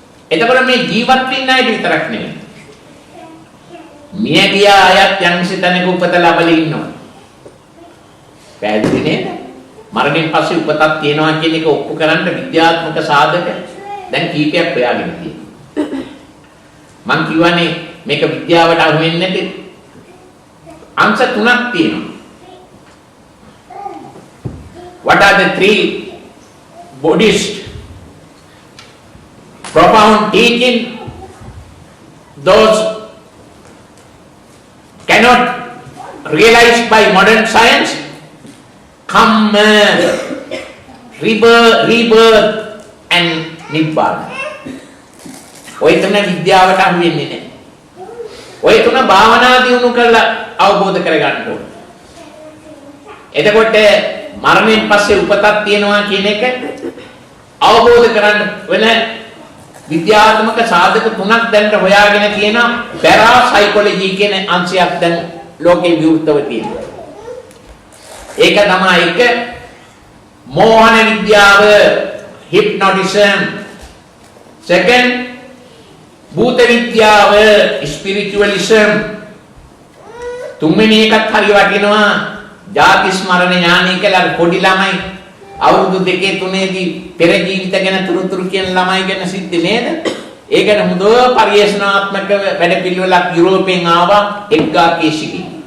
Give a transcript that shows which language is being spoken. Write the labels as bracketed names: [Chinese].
[Sinhala] එතකොට මේ ජීවත් වෙන්න අයට විතරක් නෙමෙයි. මිය ගියා අයත් යම්කිසි තැනක උපත ලැබලා ඉන්නවා. පැහැදිලි නේද? මරණයෙන් පස්සේ උපතක් තියෙනවා කියන එක ඔප්පු කරන්න විද්‍යාත්මක සාධක දැන් කීපයක් හොයාගෙන තියෙනවා. මම කියවනේ මේක විද්‍යාවට අහු වෙන්නේ නැති අංශ තුනක් තියෙනවා. [English] What are the three Buddhist profound teaching those cannot realize by modern science? Karma, rebirth and nibbana. [Sinhala] ඔය තුන විද්‍යාවට අහු වෙන්නේ නැහැ. ඔය තුන භාවනා දියුණු කරලා අවබෝධ කරගන්න ඕනේ. එතකොට මරණයෙන් පස්සේ උපතක් තියෙනවා කියන එක අවබෝධ කරගන්න වෙන විද්‍යාත්මක සාධක තුනක් දැන් හොයාගෙන තියෙනවා. පැරාසයිකොලොජි කියන අංශයක් දැන් ලෝකේ විවෘතව තියෙනවා. ඒක තමයි එක මෝහන විද්‍යාව, hypnotism. Second, භූත විද්‍යාව, spiritualism. තුන්වෙනි එකත් හරි වටිනවා. ජාති ස්මරණ ඥානය කියලා පොඩි ළමයි අවුරුදු 2-3දී පෙර ජීවිත ගැන තුරුතුරු කියන ළමයි ගැන සිද්ධ නේද? ඒ ගැන හොඳ පරිශනාත්මක වැඩපිළිවෙලක් යුරෝපයෙන් ආවා එක්ගා කේසිකි.